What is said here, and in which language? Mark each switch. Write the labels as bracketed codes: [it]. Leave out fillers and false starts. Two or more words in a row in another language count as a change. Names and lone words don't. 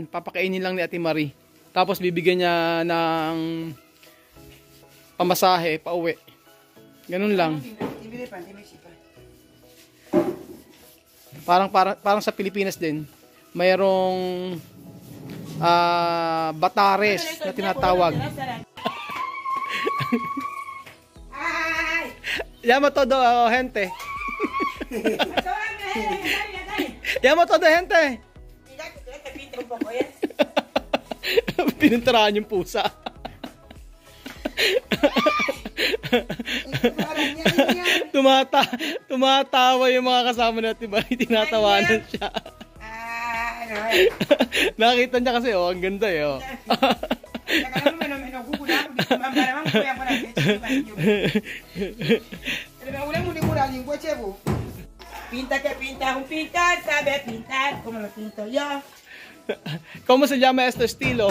[tl] Papakainin lang ni Ate Marie. Tapos bibigyan niya ng pamasahe, pauwi. Ganun lang. Parang sa Pilipinas din, mayroong batares na tinatawag. [es] Llama todo gente. Llama todo gente. [tl] Pininturahan yung pusa. Tumatawa yung mga kasama natin, ba? Tinatawanan siya. Nakita niya kasi, oh, ang ganda eh, oh. [es] Pinta que pinta un pintar, sabe pintar como lo pinto yo. ¿Cómo se llama este estilo?